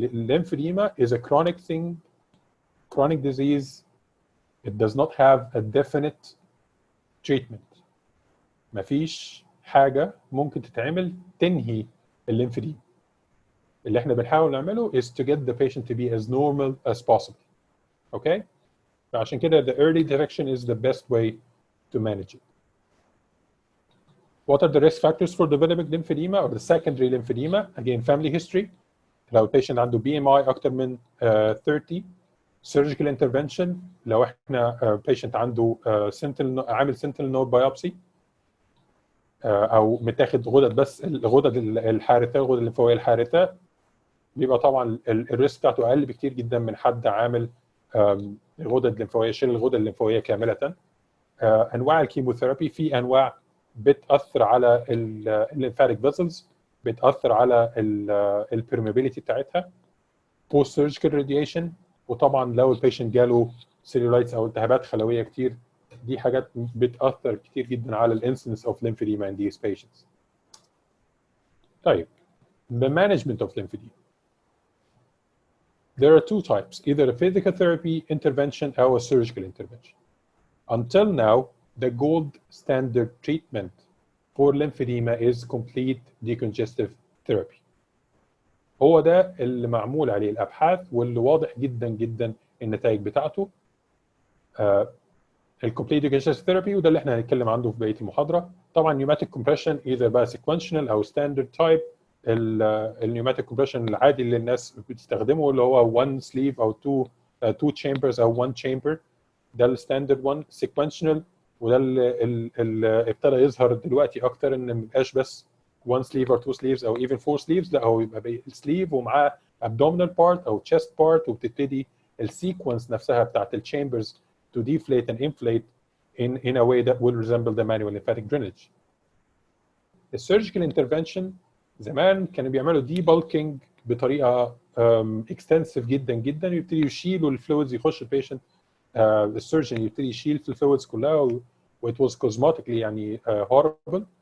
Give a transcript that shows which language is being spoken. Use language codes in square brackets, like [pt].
[en] Lymphedema is a chronic thing, chronic disease. It does not have a definite treatment. [ar] مفيش حاجة ممكن تتعمل تنهي الليمفedema. اللي احنا بنحاول نعمله [en] is to get the patient to be as normal as possible. Okay? [ar] فعشان كده [en] the early detection is the best way to manage it. What are the risk factors for developing lymphedema or the secondary lymphedema? Again, family history. [ar] لو البيشنت عنده BMI أكتر من 30. [en] surgical intervention [ar] لو احنا patient عنده عامل sentinel node biopsy أو متاخد غدد، بس الغدد الحارثة، الغدد الليمفاوية الحارثة، بيبقى طبعا الريسك بتاعته أقل بكتير جدا من حد عامل غدد ليمفاوية، شيل الغدد الليمفاوية كاملة. أنواع الكيموثيرابي، في أنواع بتأثر على الليمفاتيك فيسلز، بتأثر على البرميبيليتي بتاعتها. بوست سيرجيكال راديشن، وطبعا لو البيشنت جاله سيلولايتس او التهابات خلويه كتير، دي حاجات بتأثر كتير جدا على الانسيدنس اوف lymphedema [en] in these patients. [ar] طيب، [en] the management of lymphedema. There are two types, either a physical therapy intervention or a surgical intervention. Until now, the gold standard treatment for lymphedema is complete decongestive therapy. [ar] هو ده اللي معمول عليه الابحاث واللي واضح جدا جدا النتائج بتاعته. الكومبليت decongestive ثيرابي، وده اللي احنا هنتكلم عنه في بقيه المحاضره. طبعا نيوماتيك كومبريشن اذا بقى سيكونشنال او ستاندرد تايب. النيوماتيك كومبريشن العادي اللي الناس بتستخدمه اللي هو 1 سليف او 2 chambers او 1 chamber، ده الستاندرد 1. سيكونشنال وده اللي ابتدى يظهر دلوقتي اكتر، ان ما يبقاش بس [en] 1 sleeve or 2 sleeves [ar] او even 4 sleeves، لا هو يبقى السليف ومعاه abdominal part او chest part، وبتبتدي السيكونس نفسها بتاعت الchambers [en] to deflate and inflate in a way that will resemble the manual lymphatic drainage. [ar] السيرجيكال انترفنشن زمان كانوا بيعملوا debulking بطريقه extensive جدا جدا، يبتدي يشيلوا الفلويدز، يخش البيشنت السيرجن يبتدي يشيل في الفلويدز كلها، و [en] it was cosmetically [ar] يعني horrible.